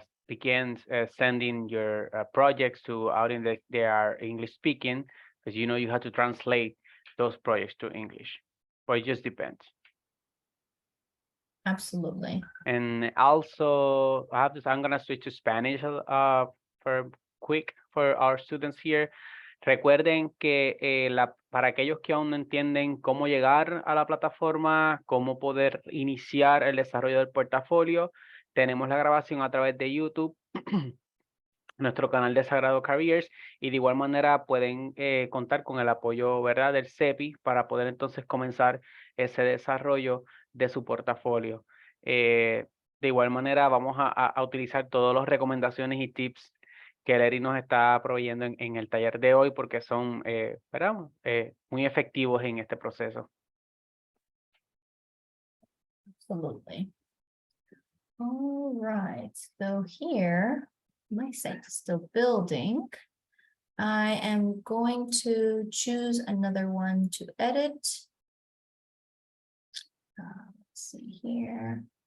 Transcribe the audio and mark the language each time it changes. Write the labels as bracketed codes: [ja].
[en] begin sending your projects to audience that they are English speaking, because you know you have to translate those projects to English, but it just depends. Absolutely. And also, I have this, I'm gonna switch to Spanish for quick for our students here. [es] Recuerden que para aquellos que aún no entienden cómo llegar a la plataforma, cómo poder iniciar el desarrollo del portafolio, tenemos la grabación a través de YouTube, nuestro canal de Sagrado Careers, y de igual manera pueden contar con el apoyo, ¿verdad?, del CEPI para poder entonces comenzar ese desarrollo de su portafolio. De igual manera vamos a utilizar todas las recomendaciones y tips que Leri nos está proveyendo en el taller de hoy porque son, ¿verdad?, muy efectivos en este proceso. [en] Absolutely. All right, so here, my site is still building. I am going to choose another one to edit. Let's see here.